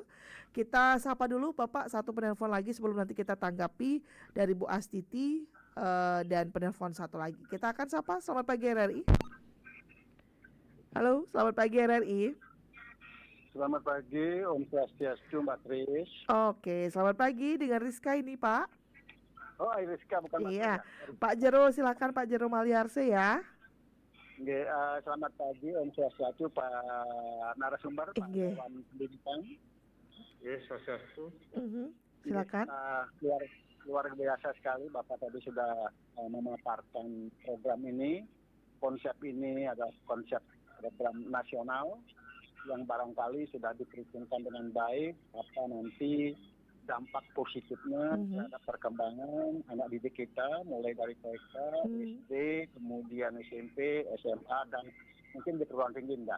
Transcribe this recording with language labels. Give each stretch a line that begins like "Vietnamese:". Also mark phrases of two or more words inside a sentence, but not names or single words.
Indonesian: Kita sapa dulu Bapak satu penelpon lagi sebelum nanti kita tanggapi dari Bu Astiti dan penelpon satu lagi. Kita akan sapa. Selamat pagi RRI. Halo, selamat pagi RRI. Selamat pagi,
Sanskrit: Om Swastiastu,
Indonesian: Mbak Tris. Oke, selamat pagi dengan Rizka ini Pak. Oh, Rizka bukan Mbak. Iya, Pak Jero silakan Pak Jero Maliarse ya. Selamat pagi,
Sanskrit: Om Swastiastu,
Indonesian: Pak narasumber, Pak Dewan Pendidikan. Yes, Swastiastu. Silakan. Luar biasa sekali, Bapak tadi sudah memaparkan program ini. Konsep ini adalah konsep program nasional yang barangkali sudah diperhitungkan dengan baik apa nanti dampak positifnya terhadap perkembangan anak didik kita mulai dari TK, SD, kemudian SMP, SMA dan mungkin di perguruan tinggi enggak.